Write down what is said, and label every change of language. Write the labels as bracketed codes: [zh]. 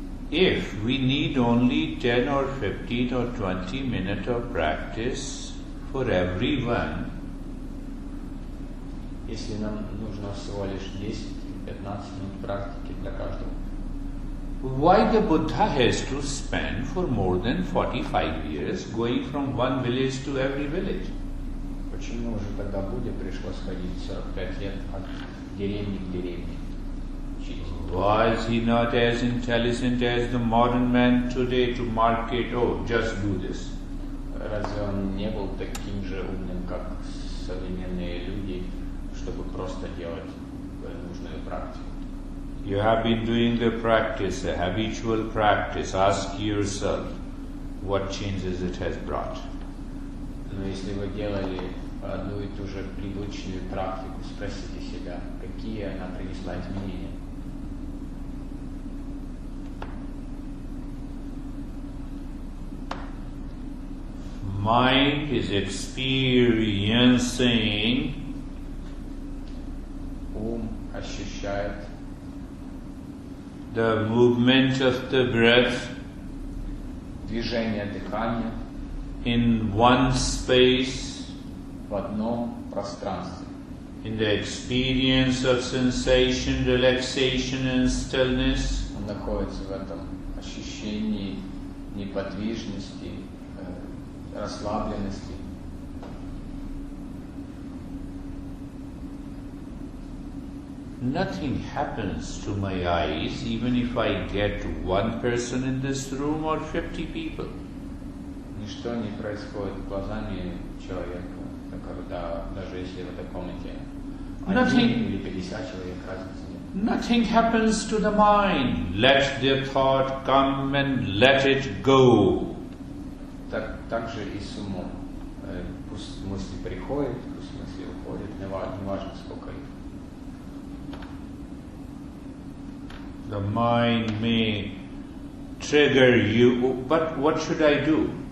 [en] If we need only 10 or 15 or 20 minutes of practice for everyone, [ru] если нам нужно всего лишь 10-15 минут практики для каждого, [en] why the Buddha has to spend for more than 45 years going from one village to every village? [ru] почему же тогда Будде пришлось ходить 45 лет от деревни к деревне? [en] Was he not as intelligent as the modern man today to market, oh, just do this? [ru] Разве он не был таким же умным, как современные люди, чтобы просто делать нужную практику? [en] You have been doing the practice, a habitual practice. Ask yourself, what changes it has brought? [ru] Но если вы делали одну и ту же привычную практику, спросите себя, какие она принесла изменения. [en] Mind is experiencing [ru] Ум ощущает [en] the movement of the breath [ru] движение дыхания [en] in one space, [ru] в одном пространстве, [en] in the experience of sensation, relaxation and stillness. [ru] он находится в этом ощущении неподвижности, расслабленности. [en] Nothing happens to my eyes even if I get one person in this room or 50 people. [ru] Ничто не происходит глазами человека, когда, даже если в этой комнате один или 50 человек, разницы нет. [en] nothing happens to the mind. Let the thought come and let it go. [ru] Так же и с умом. Пусть мысли приходят, пусть мысли уходят, не важно сколько их. [en] The mind may trigger you, but what should I do?